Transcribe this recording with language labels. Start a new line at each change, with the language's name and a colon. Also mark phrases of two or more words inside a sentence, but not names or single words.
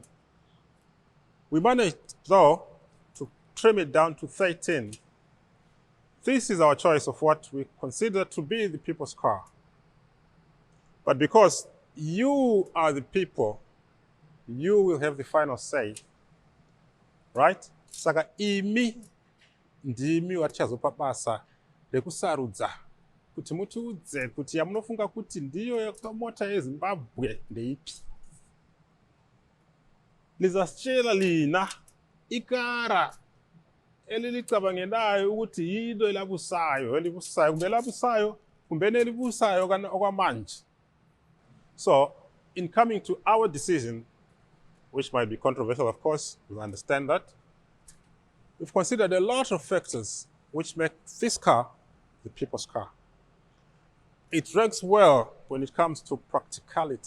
English: We managed, though, to trim it down to 13. This is our choice of what we consider to be the people's car. But because you are the people, you will have the final say, right?
Shona: Saka imi ndimi wachazopa basa rekusarudza kuti mutiudze kuti yamunofunga kuti ndiyo mota yeZimbabwe ndeipi.
North Ndebele: Lizasitshela lina ikara elilicabangenayo ukuthi yilo elabusayo, kumbe elabusayo, kumbe elibusayo okwamanje.
English: So, in coming to our decision, which might be controversial, of course, we understand that, we've considered a lot of factors which make this car the people's car. It ranks well when it comes to practicality.